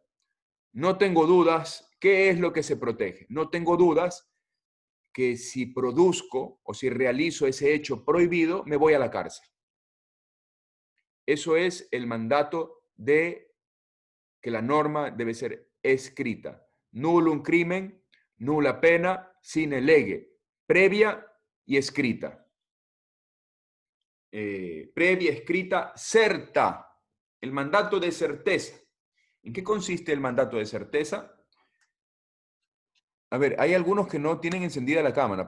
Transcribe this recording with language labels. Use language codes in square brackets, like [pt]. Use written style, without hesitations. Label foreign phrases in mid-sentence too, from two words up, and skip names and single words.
[es] No tengo dudas qué es lo que se protege. No tengo dudas que si produzco o si realizo ese hecho prohibido, me voy a la cárcel. Eso es el mandato de que la norma debe ser escrita. [la] Nullum crimen, nulla pena, sine lege. [es] Previa y escrita. Previa, escrita, certa. El mandato de certeza. ¿En qué consiste el mandato de certeza? A ver, hay algunos que no tienen encendida la cámara.